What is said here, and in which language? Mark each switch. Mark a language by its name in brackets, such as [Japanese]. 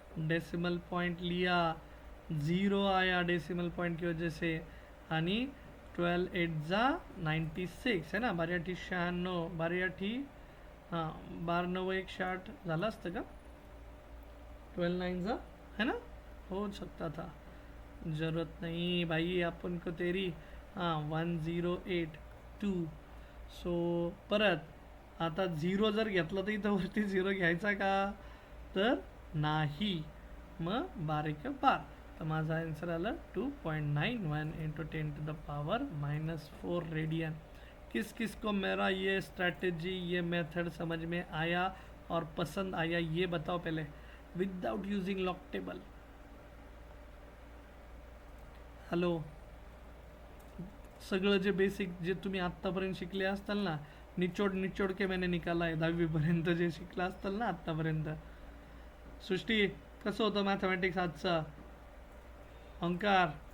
[Hindi] Decimal point लिया, 0 आया decimal point की वजह से. आणि 12 8 96 है ना, 12 8 96, 12 हां 12 9 1 60 [Marathi] झालं असतं का, [Hindi] 12 9 है ना, हो सकता था. जरूरत नहीं भाई अपन को तेरी. हां 1082. [Marathi] सो परत आता 0 जर घेतला तर इथं वरती 0 घ्यायचा का, तर नाही. मग 12 तर माझा आन्सर आलं 2.91 इंटू 10⁻⁻4 रेडियन. [Hindi] किस किस को मेरा ये स्ट्रैटेजी, ये मेथड समझ में आया और पसंद आया, ये बताओ पहले, [English] Without using log table. Hello. [Marathi] सगळं जे बेसिक जे तुम्ही आत्तापर्यंत शिकले असताल ना, [Hindi] निचोड के मैंने निकाला [Marathi] आहे 10वीपर्यंत जे शिकला असताल ना आत्तापर्यंत. सृष्टी, कसं होतं मॅथमॅटिक्स आजचा? ओंकार,